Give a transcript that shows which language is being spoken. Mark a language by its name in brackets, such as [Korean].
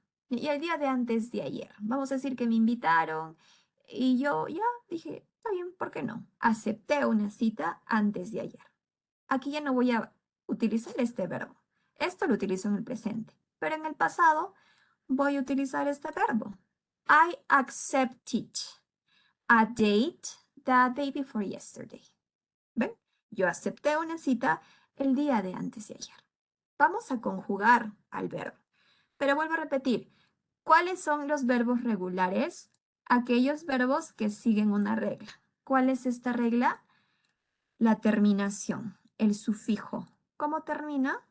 [Spanish] Y el día de antes de ayer. Vamos a decir que me invitaron y yo ya dije, está bien, ¿por qué no? Acepté una cita antes de ayer. Aquí ya no voy a utilizar este verbo. Esto lo utilizo en el presente. Pero en el pasado voy a utilizar este verbo. [English] I accepted a date the day before yesterday. [Spanish] ¿Ven? Yo acepté una cita el día de antes de ayer. Vamos a conjugar al verbo. Pero vuelvo a repetir, ¿cuáles son los verbos regulares? Aquellos verbos que siguen una regla. ¿Cuál es esta regla? La terminación, el sufijo. ¿Cómo termina?